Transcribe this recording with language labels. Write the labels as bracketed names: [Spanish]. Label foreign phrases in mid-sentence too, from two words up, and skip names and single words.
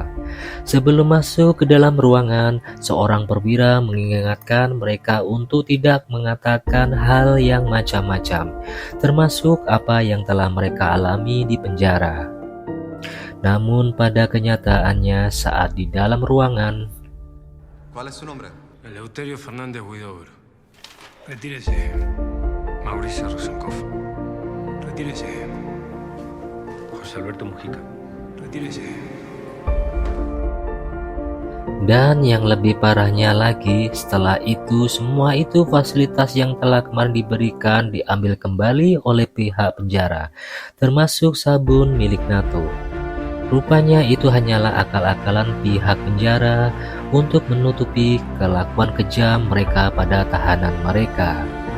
[Indonesian] Sebelum masuk ke dalam ruangan, seorang perwira mengingatkan mereka untuk tidak mengatakan hal yang macam-macam, termasuk apa yang telah mereka alami di penjara. Namun pada kenyataannya saat di dalam ruangan, [Spanish] ¿Cuál es su nombre? Eleuterio Fernández Huidobro. Retírese. Mauricio Rosenkopf. Retírese. José Alberto Mujica. Retírese. [Indonesian] dan yang lebih parahnya lagi, setelah itu semua itu fasilitas yang telah kemarin diberikan diambil kembali oleh pihak penjara, termasuk sabun milik Nato. Rupanya itu hanyalah akal-akalan pihak penjara untuk menutupi kelakuan kejam mereka pada tahanan mereka.